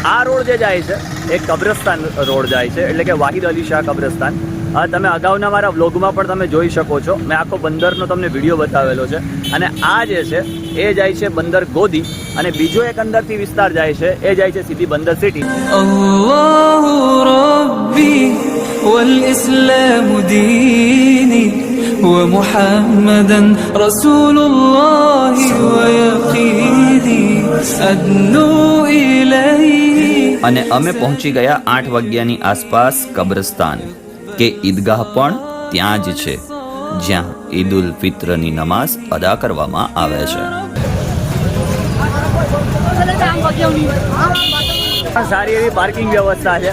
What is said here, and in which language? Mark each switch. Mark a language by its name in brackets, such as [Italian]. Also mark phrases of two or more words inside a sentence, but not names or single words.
[Gujarati] આ રોડ જે જાય છે એ કબ્રસ્તાન રોડ જાય છે, એટલે કે વાહિદ અલી શાહ કબ્રસ્તાન. તમે અગાઉના મારા વ્લોગમાં પણ તમે જોઈ શકો છો, મેં આખો બંદરનો તમને વિડીયો બતાવેલો છે. અને આ જે છે એ જાય છે બંદર ગોદી, અને બીજો એક અંદરથી વિસ્તાર જાય છે એ જાય છે સીધી બંદર સિટી. [Arabic] الله ربي والإسلام ديني ومحمدا رسول الله ويقيني أدنو إليه. [Gujarati] અને અમે પહોંચી ગયા 8 વાગ્યાની આસપાસ કબ્રસ્તાન કે ઈદગાહ પણ ત્યાં જ છે, જ્યાં ઈદ ઉલ ફિત્રની નમાઝ અદા કરવામાં આવે છે. સારી એવી પાર્કિંગ વ્યવસ્થા છે.